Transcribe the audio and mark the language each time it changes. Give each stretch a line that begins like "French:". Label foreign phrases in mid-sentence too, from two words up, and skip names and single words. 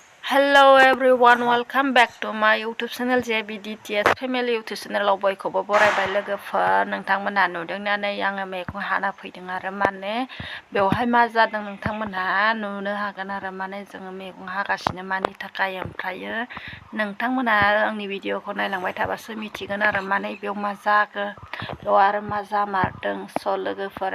English: Hello everyone, welcome back to my YouTube channel JBDTS Family YouTube channel
Bodo: बयखौबो बरायबाय लोगोफोर नोंथांमोनहा नुदोंना नै आङो मैगं हाना फैदों आरो माने बेवहाय मा जादों नोंथांमोनहा नुनो हागोन आरो माने जोङो मैगं हागासिनो मानि थाखाय ओमफ्रायो नोंथांमोनहा आंनि भिडिअखौ नायलांबाय थाबासो मिथिगोन आरो माने बेयाव मा जागोन बेयाव आरो मा जामारदों स' लोगोफोर